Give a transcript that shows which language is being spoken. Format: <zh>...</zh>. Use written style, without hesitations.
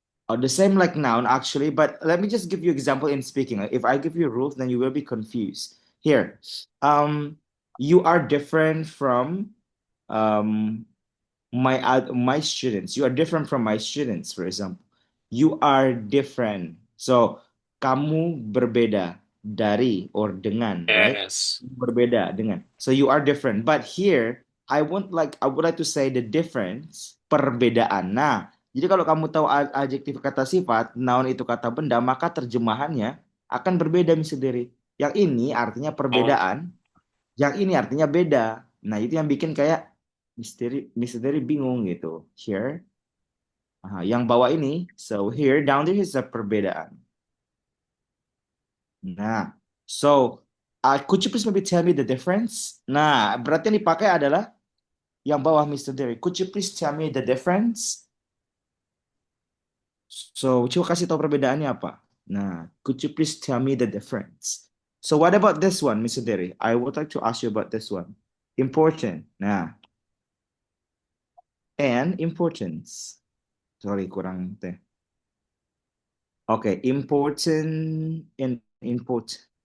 <en>The same like noun actually, but let me just give you example in speaking. If I give you rules, then you will be confused. Here, um, you are different from um my students. You are different from my students, for example. You are different.</en> <id>So, kamu berbeda dari or dengan, right?</id> <en>Yes.</en> <id>Berbeda dengan.</id> <en>So you are different. But here, I would like to say the difference, perbedaan.</en> <id>Nah, jadi kalau kamu tahu adjektif kata sifat, noun itu kata benda, maka terjemahannya akan berbeda sendiri. Yang ini artinya Oh, perbedaan, yang ini artinya beda. Nah, itu yang bikin kayak misteri bingung gitu.</id> <en>Here,</en> <id>yang bawah ini,</id> <en>so here, down there is a perbedaan. Nah, so could you please maybe tell me the difference?</en> <id>Nah, berarti yang dipakai adalah yang bawah Mr. Derry.</id> <en>Could you please tell me the difference?</en> <id>So, coba kasih tahu perbedaannya apa?</id> <en>Nah, could you please tell me the difference? So, what about this one, Mr. Derry? I would like to ask you about this one. Important. Nah, and importance. Sorry,</en> <id>kurang teh.</id> <en>Okay, important and import.</en>